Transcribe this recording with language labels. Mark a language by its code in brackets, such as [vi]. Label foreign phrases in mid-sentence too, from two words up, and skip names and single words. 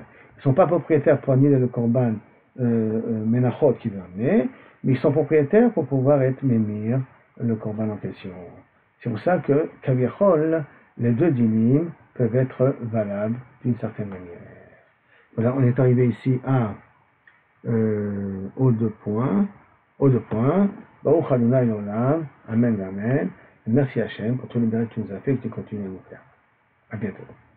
[fr] Ils ne sont pas propriétaires pour annuler le [he] קרבן מנחות [fr] qui veut amener, mais ils sont propriétaires pour pouvoir être mémir le korban en question. C'est pour ça que kavichol, les deux dinim peuvent être valables d'une certaine manière. Voilà, on est arrivé ici aux deux points. [he] ברוך אדוני לעולם, אמן, אמן. [fr] Merci Hachem pour tous les mérites que tu nous as fait et que tu continues à nous faire. À bientôt.